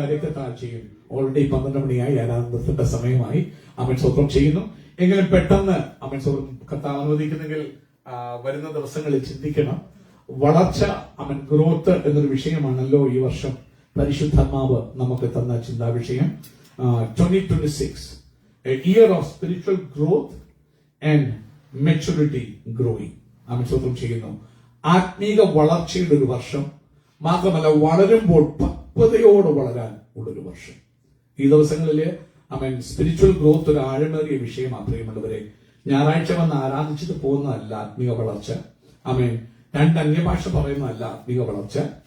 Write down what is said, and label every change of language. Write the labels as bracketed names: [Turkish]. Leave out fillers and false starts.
[Malayalam] രക്തത്താഴ്ചയും already 12 മണിയായി, ആരാധനത്തിന്റെ സമയമായി. ആമേൻ സ്തോത്രം ചെയ്യുന്നു. എങ്കിലും പെട്ടെന്ന് ആമേൻ സ്തോത്രം കർത്താവ് അനുവദിക്കുന്നെങ്കിൽ വരുന്ന ദിവസങ്ങളിൽ ചിന്തിക്കണം. വളർച്ച, ആമേൻ ഗ്രോത്ത് എന്നൊരു വിഷയമാണല്ലോ ഈ വർഷം പരിശുദ്ധാത്മാവ് നമുക്ക് തന്ന ചിന്താ വിഷയം. [English] 2026 a year of spiritual growth and maturity growing. [Malayalam] ആമേൻ സ്തോത്രം ചെയ്യുന്നു. ആത്മീക വളർച്ചയുടെ ഒരു വർഷം, മാത്രമല്ല വളരുമ്പോൾ പക്വതയോടെ വളരാൻ ഉള്ളൊരു വർഷം. ഈ ദിവസങ്ങളില് ആമേൻ സ്പിരിച്വൽ ഗ്രോത്ത് ഒരു ആഴമേറിയ വിഷയമാണ് പ്രിയമുള്ളവരെ. ഞായറാഴ്ച വന്ന് ആരാധിച്ചിട്ട് പോകുന്നതല്ല ആത്മീക വളർച്ച. ആമേൻ 2 അന്യഭാഷ പറയുന്നതല്ല ആത്മീക വളർച്ച.